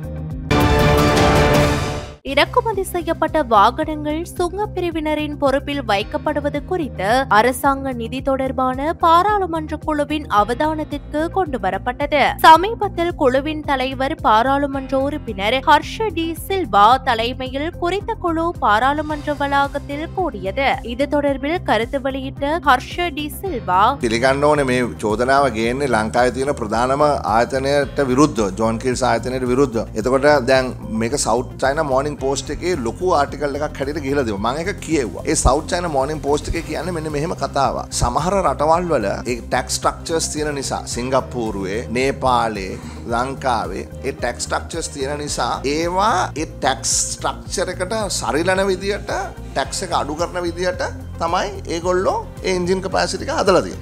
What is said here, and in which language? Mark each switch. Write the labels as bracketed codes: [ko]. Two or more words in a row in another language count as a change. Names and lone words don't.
[ta] இறக்குமதி செய்யப்பட்ட வாகனங்கள் சுங்க பிரிவினரின் பொறுப்பில் வைக்கப்படுவது குறித்து அரசாங்க நிதி தொடர்பான பாராளுமன்ற குழுவின் அவதானத்திற்கு கொண்டுவரப்பட்டது. சமீபத்தில் குழுவின் தலைவர் பாராளுமன்ற உறுப்பினர் ஹர்ஷ டி சில்வா தலைமையில் குறித்த குழு பாராளுமன்ற வளாகத்தில் கூடியது. இது தொடர்பில் கருத்து வெளியிட்ட ஹர்ஷ டி சில்வா [si] පිළිගන්න ඕනේ මේ චෝදනාව ගේන්නේ ලංකාවේ තියෙන ප්‍රධානම ආයතනයට විරුද්ධව ජෝන් කිල්ස් ආයතනයට විරුද්ධව. එතකොට දැන් මේක සවුත් චයිනා මෝර්නිං පෝස්ට් එකේ ලොකු ආටිකල් එකක් හැටියට ගිහලා දෙනවා. මම ඒක කියෙව්වා. ඒ සවුත් චයිනා මෝර්නිං පෝස්ට් එකේ කියන්නේ මෙන්න මෙහෙම කතාවක්. සමහර රටවල් වල ඒ [en] tax structures [si] තියෙන නිසා සිංගප්පූරුවේ, නේපාලේ, ලංකාවේ ඒ [en] tax structures [si] තියෙන නිසා ඒවා ඒ [en] tax structure [si] එකට සරිලන විදියට ටැක්ස් එක අඩු කරන විදියට තමයි ඒගොල්ලෝ ඒ [en] engine capacity [si] එක හදලා තියෙන්නේ.